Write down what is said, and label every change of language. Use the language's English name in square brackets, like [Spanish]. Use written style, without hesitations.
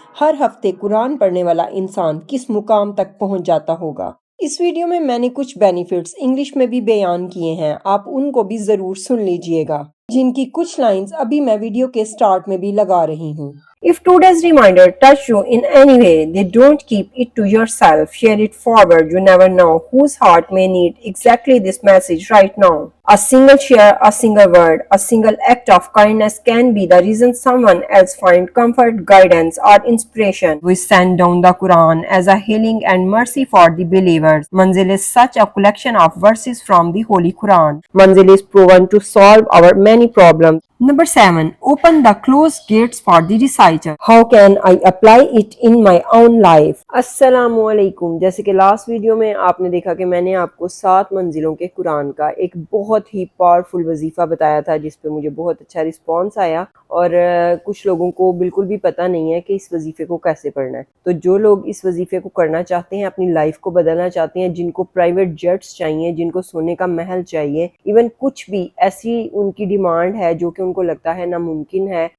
[Urdu] ہر ہفتے قرآن پڑھنے والا انسان کس مقام تک پہنچ جاتا ہوگا۔ اس ویڈیو میں نے کچھ بینیفٹس انگلش میں بھی بیان کیے ہیں، آپ ان کو بھی ضرور سن لیجئے گا، جن کی کچھ لائنز ابھی میں ویڈیو کے سٹارٹ میں بھی لگا رہی ہوں۔ [English] If today's reminder touched you in any way, then don't keep it to yourself. Share it forward. You never know whose heart may need exactly this message right now. A single share, a single word, a single act of kindness can be the reason someone else finds comfort, guidance, or inspiration. We send down the Quran as a healing and mercy for the believers. Manzil is such a collection of verses from the Holy Quran. Manzil is proven to solve our many problems. Number 7. Open the closed gates for the reciter. How can I apply it in my own life? [Urdu] السلام علیکم۔ جیسے کہ last video میں آپ نے دیکھا کہ میں نے آپ کو 7 منزلوں کے قرآن کا ایک بہت ہی پاورفل وظیفہ بتایا تھا، جس پہ مجھے بہت اچھا رسپانس آیا، اور کچھ لوگوں کو بالکل بھی پتہ نہیں ہے کہ اس وظیفے کو کیسے پڑھنا ہے۔ تو جو لوگ اس وظیفے کو کرنا چاہتے ہیں، اپنی لائف کو بدلنا چاہتے ہیں، جن کو پرائیویٹ جیٹس چاہیے، جن کو سونے کا محل چاہیے، ایون کچھ بھی ایسی ان کی ڈیمانڈ ہے جو کہ ان کو لگتا ہے ناممکن ہے